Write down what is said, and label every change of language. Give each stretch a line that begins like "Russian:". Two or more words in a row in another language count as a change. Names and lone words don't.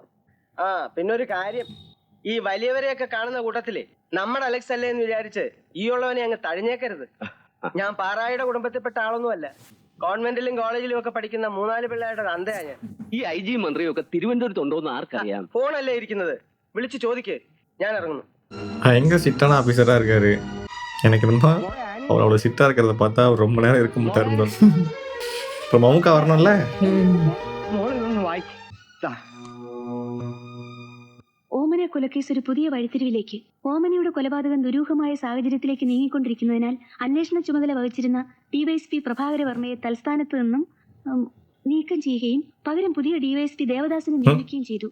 Malayalam: പിന്നെ ഒരു കാര്യം, ഈ വലിയവരെയൊക്കെ കാണുന്ന കൂട്ടത്തില് നമ്മുടെ അലക്സ് അല്ലേ എന്ന് വിചാരിച്ച് ഈ ഉള്ളവനെ അങ്ങ് തഴിഞ്ഞേക്കരുത്. ഞാൻ പാറായുടെ കുടുംബത്തിൽപ്പെട്ട ആളൊന്നുമല്ല. കോൺവെന്റിലും കോളേജിലും ഒക്കെ പഠിക്കുന്ന 3-4 പിള്ളേരുടെ തന്തയാ ഞാൻ. ഈ IG മന്ത്രിയും ഒക്കെ തിരുവനന്തപുരത്ത് ഉണ്ടോന്ന് ആർക്കറിയാം? ഫോണല്ലേ ഇരിക്കുന്നത്, വിളിച്ചു ചോദിക്ക്. ഞാൻ ഇറങ്ങുന്നു.
Tamil: எங்க சிட்டான ஆபீசரா இருக்காரு. எனக்கு என்னமோ அவர் அவ்வளவு சிட்டா இருக்கிறத பார்த்தா அவர் ரொம்ப நேரம் இருக்க மாட்டாரு. இப்போ மமுக்கா வரணும்ல.
Malayalam: ഓമന കൊലക്കേസ് ഒരു പുതിയ വഴിത്തിരിവിലേക്ക്, ഓമനയുടെ കൊലപാതകം ദുരൂഹമായ സാഹചര്യത്തിലേക്ക് നീങ്ങിക്കൊണ്ടിരിക്കുന്നതിനാൽ അന്വേഷണ ചുമതല വഹിച്ചിരുന്ന DYSP പ്രഭാകര വർമ്മയെ തൽസ്ഥാനത്ത് നിന്നും നീക്കം ചെയ്യുകയും പകരം പുതിയ DYSP ദേവദാസിനെ നിയമിക്കുകയും ചെയ്തു.